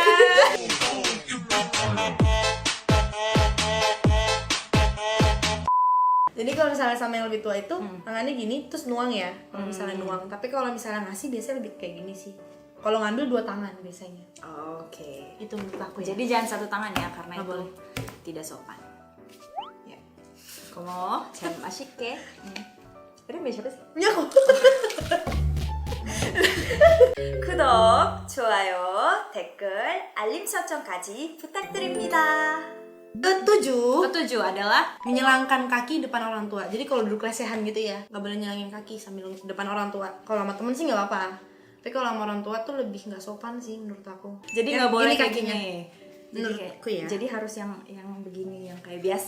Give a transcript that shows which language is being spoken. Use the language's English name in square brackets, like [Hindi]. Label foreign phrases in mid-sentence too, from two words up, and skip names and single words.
[Indonesian] Jadi kalau misalnya sama yang lebih tua itu tangannya gini terus nuang ya. Kalau misalnya nuang, tapi kalau misalnya ngasih biasanya lebih kayak gini sih. Kalau ngambil 2 tangan biasanya. Oke. Itu menurut aku ya. Jadi jangan satu tangan ya karena Nggak itu boleh. tidak sopan. Ya. [Korean] Como 참 맛있게. 이름이 [Indonesian] siapa sih? punya aku. [Korean] 구독, 좋아요, 댓글, 알림 설정까지 부탁드립니다. [Indonesian] Ketujuh, Ketujuh adalah menyilangkan kaki depan orang tua. Jadi kalau duduk lesehan gitu ya, nggak boleh nyilangin kaki sambil depan orang tua. Kalau sama temen sih nggak apa-apa. Tapi kalau sama orang tua tuh lebih nggak sopan sih menurut aku. jadi Yang nggak boleh gini kayak kakinya. gini. Jadi Menurutku ya. Jadi harus yang begini, yang kayak biasa